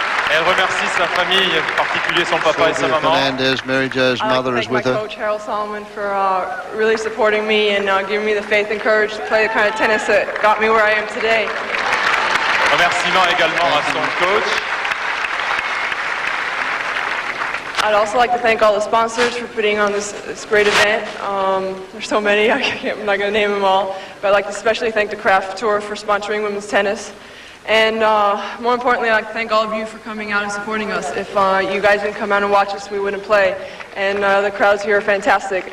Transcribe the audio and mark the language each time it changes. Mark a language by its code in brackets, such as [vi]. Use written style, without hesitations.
[fr] Elle remercie sa famille, en particulier son papa et sa maman. [en] Fernandez, Mary Jo's mother, is with her. I'd like to thank my coach, Harold Solomon, for really supporting me and giving me the faith and courage to play the kind of tennis that got me where I am today. [fr] Remerciements également à son coach. [en] I'd also like to thank all the sponsors for putting on this great event. There's so many, I'm not going to name them all. But I'd like to especially thank the Graf Tour for sponsoring women's tennis. And more importantly, I'd like to thank all of you for coming out and supporting us. If you guys didn't come out and watch us, we wouldn't play. And the crowds here are fantastic.